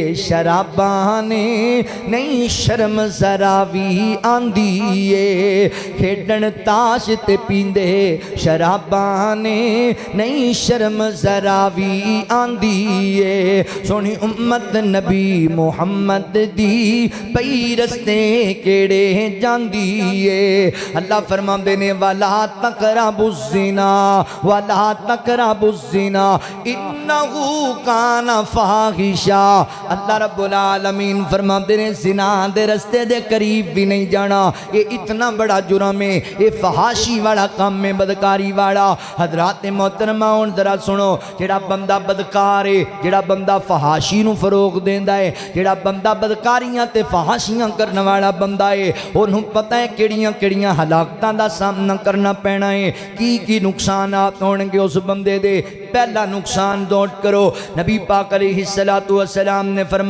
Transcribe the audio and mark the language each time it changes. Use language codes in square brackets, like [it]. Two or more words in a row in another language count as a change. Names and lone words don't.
[pa] شراباں نے نہیں شرم ذرا بھی آندی اے کھیڈن تاش تے پیندے شراباں نے نہیں شرم ذرا بھی آندی اے سوہنی امت نبی محمد دی پئی رستے کیہڑے جاندی اے اللہ فرماندے نے [ar] ولا تقربوا الزنا ولا تقربوا الزنا إنه كان فاحشة [pa] अल्लाह [ar] رب العالمين [pa] فرماندے نے زنا دے رستے دے قریب بھی نہیں جانا [ur] یہ اتنا بڑا جرم ہے یہ فحاشی والا کام ہے بدکاری والا [pa] حضرات محترمہ ہن ذرا سنو جیہڑا بندہ بدکار ہے جیہڑا بندہ فحاشی نوں فروغ دیندا ہے جیہڑا بندہ بدکاریاں تے فحاشیاں کرنے والا بندہ ہے اونہاں نے پتہ ہے کیہڑیاں کیہڑیاں ہلاکتاں دا سامنا کرنا پینا ہے کی نقصانات ہونگے اس بندے دے پہلا نقصان نوٹ کرو نبی پاک [ar] عليه الصلاة والسلام [pa] ने